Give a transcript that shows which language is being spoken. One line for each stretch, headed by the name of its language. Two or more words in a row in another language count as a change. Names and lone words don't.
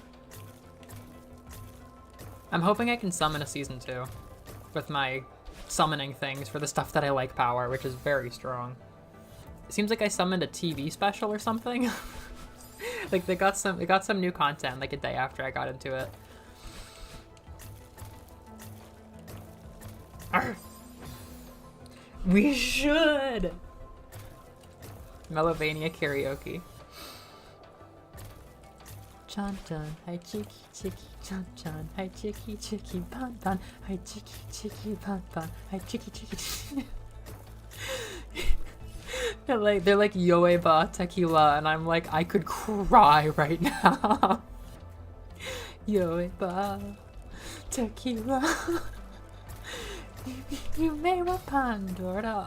English: I'm hoping I can summon a season 2 with my summoning things for the stuff that I like power, which is very strong. It seems like I summoned a TV special or something. Like they got some new content like a day after I got into it. Arr. We should! Melovania karaoke. Chan chan, hi chicky chicky, chan chan, hi chicky chicky, pan pan, hi chicky chicky, pan pan, hi chicky chicky. They're like Yoeba tequila, and I'm like, I could cry right now. Yoeba tequila. You may want Pandora.